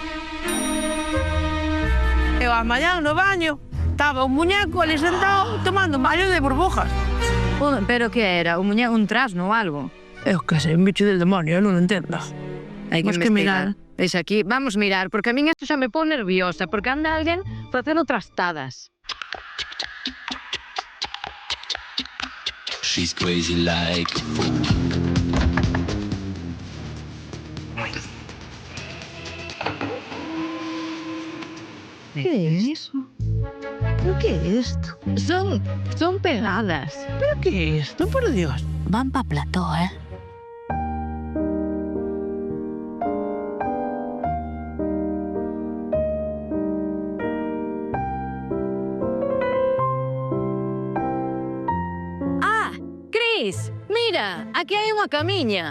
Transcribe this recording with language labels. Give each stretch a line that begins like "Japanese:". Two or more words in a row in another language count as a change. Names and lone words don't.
Galician: Eu a mañán no baño, estaba un muñeco ali sentado tomando un baño de burbujas. Pero que era? Un trasno ou algo? Eu que sei, un bicho
Spanish: del demonio,
Galician: eu non entendo. Hai que Temos que investigar. mirar. Veis aquí, vamos mirar, porque a min isto xa me pon nerviosa, porque anda alguén facendo trastadas.
English: She's crazy like a fool.
Galician: Que é iso?
Spanish: ¿Pero qué es esto?
Galician: Son pegadas.
Spanish: ¿Pero qué es esto, por Dios?
Galician: Van pa plató, Cris, mira, aquí hai unha camiña.